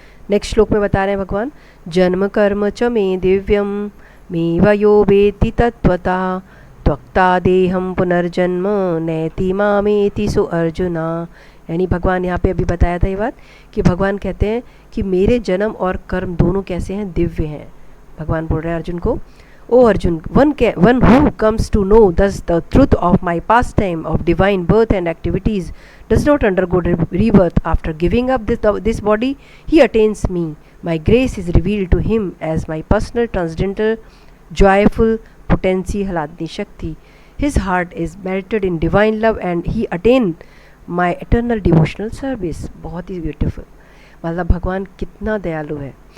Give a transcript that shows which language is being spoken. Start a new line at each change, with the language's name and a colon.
Hindi: Next श्लोक में बता रहे हैं भगवान,
Sanskrit: जन्म कर्म च मे दिव्यम मे वयो वेति तत्वता त्वक्ता देहम पुनर्जन्म नैति मामेति सु अर्जुना।
Hindi: यानी भगवान यहाँ पे अभी बताया था ये बात कि भगवान कहते हैं कि मेरे जन्म और कर्म दोनों कैसे हैं, दिव्य हैं। भगवान बोल रहे हैं अर्जुन को, ओ Arjun,
English: one who comes to know thus the truth of my pastime of divine birth and activities does not undergo rebirth after giving up this body. He attains me. My grace is revealed to him as my personal transcendental joyful potency Hladni Shakti. His heart is melted in divine love and he attained my eternal devotional service.
Hindi: बहुत ही beautiful, मतलब भगवान कितना दयालु है।